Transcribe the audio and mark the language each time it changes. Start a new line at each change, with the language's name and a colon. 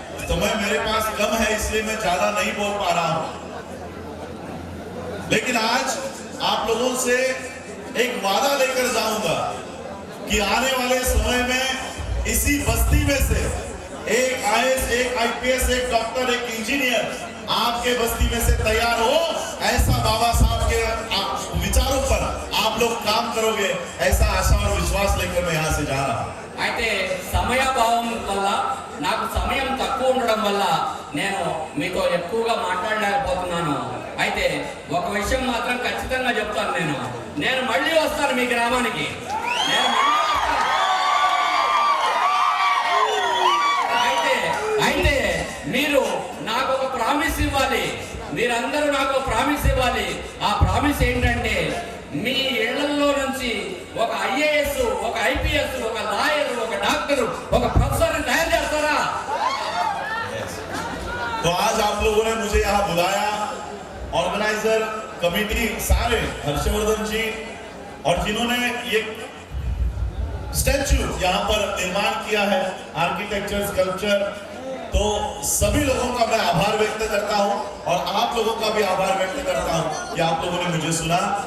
Hindi: समय मेरे पास कम है, इसलिए मैं ज्यादा नहीं बोल पा रहा हूं, लेकिन आज आप लोगों से एक वादा लेकर जाऊंगा कि आने वाले समय में इसी बस्ती में से एक आईएएस, एक आईपीएस, एक डॉक्टर, एक इंजीनियर आपके बस्ती में से तैयार हो। ऐसा बाबा साहब के विचारों पर आप लोग काम करोगे, ऐसा आशा और विश्वास लेकर मैं यहाँ से जा रहा हूँ।
Telugu: అయితే సమయాభావం వల్ల, నాకు సమయం తక్కువ ఉండడం వల్ల నేను మీతో ఎక్కువగా మాట్లాడలేకపోతున్నాను. అయితే ఒక విషయం మాత్రం ఖచ్చితంగా చెప్తాను, నేను మళ్ళీ వస్తాను మీ గ్రామానికి. నేను మళ్ళీ వస్తాను. అయితే మీరు నాకు ఒక ప్రామిస్ ఇవ్వాలి, మీరందరూ నాకు ఒక ప్రామిస్ ఇవ్వాలి. ఆ ప్రామిస్ ఏంటంటే మీ ఇళ్లలో నుంచి ఒక IAS, ఒక IPS, ఒక లాయర్, ఒక డాక్టర్, ఒక ప్రొఫెసర్ తయారు చేస్తారా?
Hindi: तो आज आप लोगों ने मुझे यहाँ बुलाया, ऑर्गेनाइजर कमेटी सारे हर्षवर्धन जी और जिन्होंने ये स्टैच्यू यहाँ पर निर्माण किया है, आर्किटेक्चर स्कल्पचर, तो सभी लोगों का मैं आभार व्यक्त करता हूँ और आप लोगों का भी आभार व्यक्त करता हूँ कि आप लोगों ने मुझे सुना.